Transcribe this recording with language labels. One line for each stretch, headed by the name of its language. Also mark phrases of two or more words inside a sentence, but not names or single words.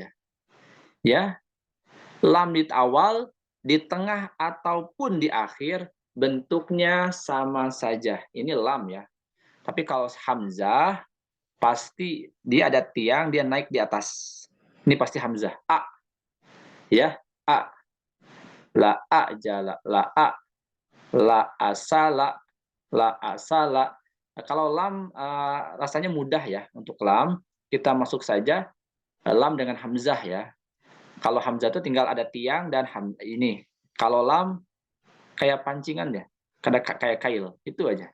Indonesian: Ya. Lam di awal, di tengah ataupun di akhir bentuknya sama saja. Ini lam ya. Tapi kalau hamzah pasti dia ada tiang, dia naik di atas. Ini pasti hamzah. A. Ya, a. La a jala, la a. La asala, la asala. Nah, kalau lam rasanya mudah ya untuk lam. Kita masuk saja lam dengan hamzah ya. Kalau hamzah itu tinggal ada tiang dan ini. Kalau lam kayak pancingan ya, kayak kail, itu aja.